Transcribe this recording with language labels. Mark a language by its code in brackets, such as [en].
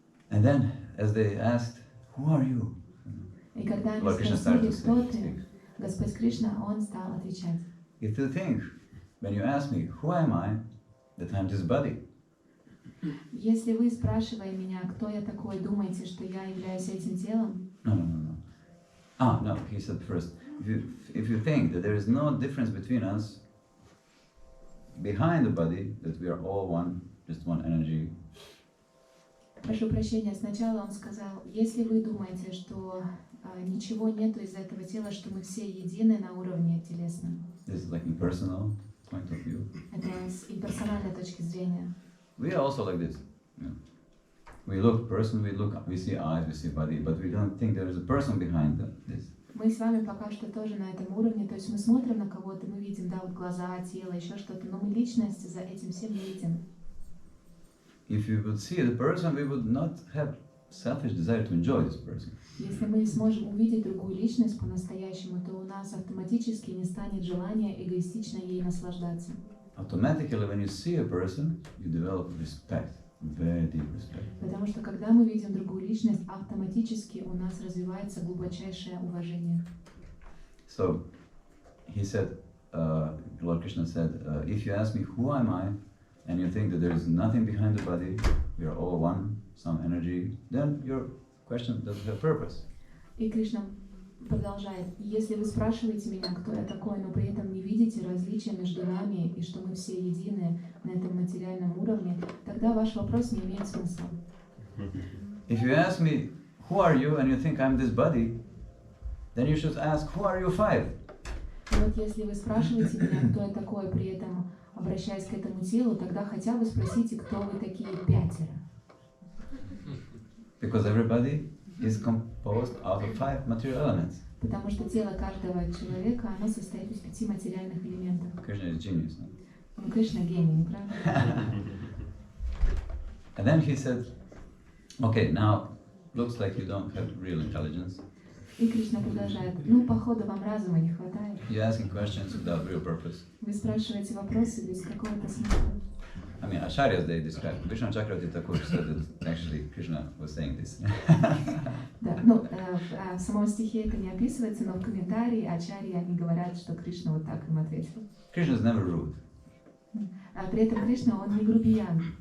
[en] And then, as they asked, who are you? [ru] И когда они [en] Lord Krishna [ru] спросили, [en] started to [ru] кто [en] speak. [ru] ты, Господь Кришна, он стал отвечать. [en] If you think, when you ask me, who am I, that I'm this body. [ru] Если вы, спрашивая меня, кто я такой, думаете, что я являюсь этим телом? [en] No. No, he said first, if you think that there is no difference between us, behind the body, that we are all one, just one energy. [ru] Прошу прощения, сначала он сказал, если вы думаете, что ничего нету из этого тела, что мы все едины на уровне телесном. [en] This is like impersonal point of view. [ru] Это с имперсональной точки зрения. [en] We are also like this. We look person, we see eyes, we see body, but we don't think there is a person behind this. [ru] Мы с вами пока что тоже на этом уровне, то есть мы смотрим на кого-то, мы видим, да, вот глаза, тело, еще что-то, но мы личности за этим всем не видим. [en] If we would see the person, we would not have selfish desire to enjoy this person. [ru] Если мы сможем увидеть другую личность по-настоящему, то у нас автоматически не станет желания эгоистично ей наслаждаться. [en] Automatically, when you see a person, you develop respect, very deep respect. [ru] Потому что когда мы видим другую личность, автоматически у нас развивается глубочайшее уважение. [en] So, he said, Lord Krishna said, if you ask me who am I, and you think that there is nothing behind the body, we are all one, some energy, then your question doesn't have purpose. [ru] И Кришна продолжает: если вы спрашиваете меня, кто я такой, но при этом не видите различия между нами и что мы все едины на этом материальном уровне, тогда ваш вопрос не имеет смысла. [en] If you ask me, who are you, and you think I'm this body, then you should ask, who are you five? [ru] И вот если вы спрашиваете меня, кто я такой, при этом обращаясь к этому телу, тогда хотя бы спросите, кто вы такие 5. [en] Because everybody is composed out of 5 material elements. [ru] Потому что тело каждого человека, оно состоит из 5 материальных элементов. [en] Krishna is genius. No? [ru] Ну, Кришна гений, не правда? [en] And then he said, okay, now looks like you don't have real intelligence. [ru] И Кришна продолжает. Ну, походу, вам разума не хватает. [en] You're asking questions without real purpose. [ru] Вы спрашиваете вопросы без какого-то смысла. [en] I mean, Acharyas, they describe, Vishnu Chakravarti Thakur said that actually Krishna was saying this. [ru] Да, ну, в самом стихе это не описывается, но в комментарии ачарьи, они говорят, что Кришна вот так им ответил. [en] Krishna is never rude. [ru] А при этом Кришна, он не грубиян.